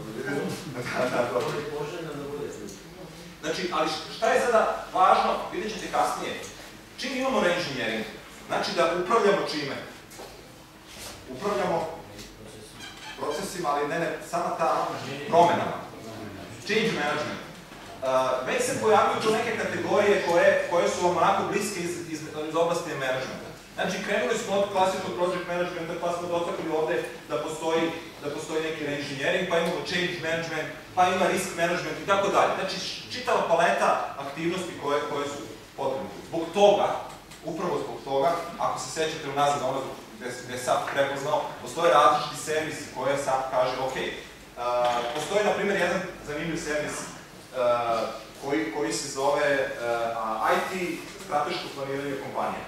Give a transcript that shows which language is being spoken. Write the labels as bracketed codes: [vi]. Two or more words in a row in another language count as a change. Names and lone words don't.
[sr] Znači, ali šta je sada važno, vidjet ćete kasnije. Čim imamo reinženjering, znači da upravljamo čime? Upravljamo procesima, ali ne, sama ta promenama. [en] Change management. [sr] Već se pojavljuju tu neke kategorije koje su vam onako bliske iz oblasti managementa. Znači, krenuli smo od klasičnog [en] project managementa, [sr] pa smo dotakli ovde da postoji neki reinženjering, pa imamo [en] change management, [sr] pa ima [en] risk management [sr] i tako dalje. Znači, čitava paleta aktivnosti koje su potrebne. Zbog toga, upravo zbog toga, ako se sećate unazad ono gde je SAP prepoznao, postoje različiti servisi koje SAP kaže, ok, postoji, na primjer, jedan zanimljiv servis koji se zove IT strateško planiranje kompanije.